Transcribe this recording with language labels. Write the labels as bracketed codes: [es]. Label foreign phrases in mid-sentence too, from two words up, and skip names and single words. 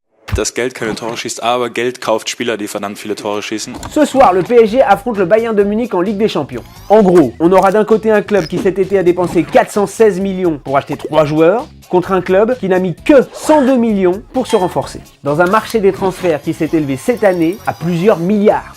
[de] dass Geld keine Tore schießt, aber Geld kauft Spieler, die verdammt viele Tore schießen. [fr] Ce soir, le PSG affronte le Bayern de Munich en Ligue des Champions. En gros, on aura d'un côté un club qui cet été a dépensé 416 millions pour acheter 3 joueurs, contre un club qui n'a mis que 102 millions pour se renforcer. Dans un marché des transferts qui s'est élevé cette année à plusieurs milliards.